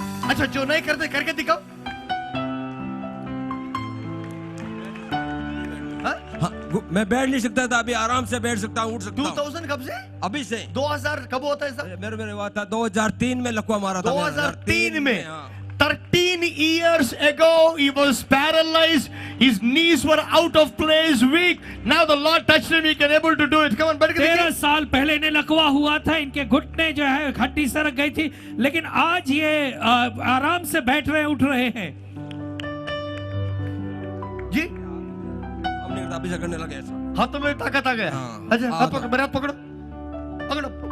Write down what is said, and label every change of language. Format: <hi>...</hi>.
<hi>अच्छा, जो नहीं करते करके दिखाओ। हाँ, मैं बैठ नहीं सकता था, अभी आराम से बैठ सकता हूँ, उठ सकता हूँ। 2000 कब से? अभी से। 2000 कब होता है सर? मेरे हुआ था 2003 में लकवा मारा था। 2003 में।</hi> <en>13 years ago he was paralyzed, his knees were out of place, weak. Now the Lord touched him, he can able to do it. Come on,</en> <hi>13 साल पहले इन्हें लकवा हुआ था, इनके घुटने जो है हड्डी सरक गई थी, लेकिन आज ये आराम से बैठ रहे उठ रहे हैं। जी अभी से करने लगे ऐसा। हाथों में ताकत आ गया। हाँ, अच्छा, हाथ पकड़ो, मेरा हाथ पकड़ो, पकड़ो।</hi>